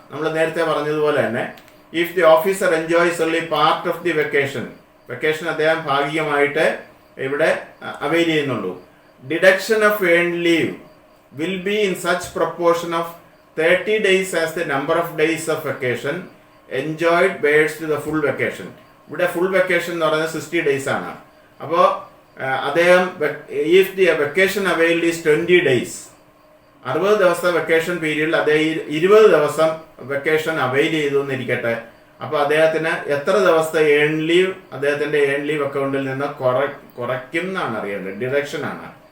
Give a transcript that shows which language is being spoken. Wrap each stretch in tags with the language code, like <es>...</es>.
<ml>നമ്മൾ നേരത്തെ പറഞ്ഞതുപോലെ തന്നെ</ml> <en>if the officer enjoys only part of the vacation</en> <ml>അദ്ദേഹം ഭാഗികമായിട്ട് ഇവിടെ അവൈൽ ചെയ്യുന്നുള്ളൂ.</ml> <en>Deduction of earned leave will be in such proportion of 30 days as the number of days of vacation enjoyed bears to the full vacation.</en> <ml>ഇവിടെ full vacation എന്ന് പറയുന്നത് 60 days ആണ്. അപ്പോൾ അദ്ദേഹം</ml> <en>if the vacation availed is 20 days,</en> <ml>60 ദിവസത്തെ vacation പീരീഡിൽ അദ്ദേഹം 20 ദിവസം വെക്കേഷൻ അവൈൽ ചെയ്തു എന്നിരിക്കട്ടെ. അപ്പോൾ അദ്ദേഹത്തിന് എത്ര ദിവസത്തെ ഏൺ ലീവ് അദ്ദേഹത്തിൻ്റെ ഏൺ ലീവ് അക്കൗണ്ടിൽ നിന്ന് കുറയ്ക്കും എന്നാണ് അറിയേണ്ടത്. ഡിഡക്ഷൻ ആണ്.</ml>